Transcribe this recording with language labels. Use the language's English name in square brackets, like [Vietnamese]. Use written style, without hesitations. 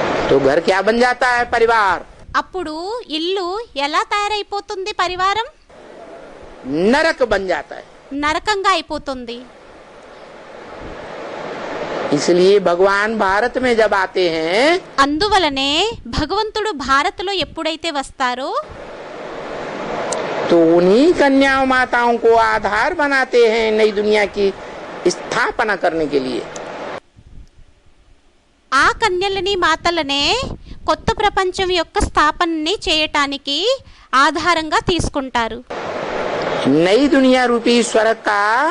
[Hindi] तो घर क्या बन जाता है? परिवार [Telugu] అప్పుడు ఇల్లు ఎలా తయారైపోతుంది? పరివారం [Hindi] नरक बन जाता है। [Telugu] నరకంగా అయిపోతుంది. [Hindi] इसलिए भगवान भारत में जब आते हैं [Telugu] అందువలనే భగవంతుడు భారత్లో ఎప్పుడైతే వస్తారో [Hindi] तो उन्हीं कन्या माताओं को आधार बनाते हैं नई दुनिया की स्थापना करने के लिए। [Telugu] ఆ కన్యలని మాతలనే కొత్త ప్రపంచం యొక్క స్థాపనని చేయటానికి ఆధారంగా తీసుకుంటారు. [Hindi] नई दुनिया रूपी स्वर्ग का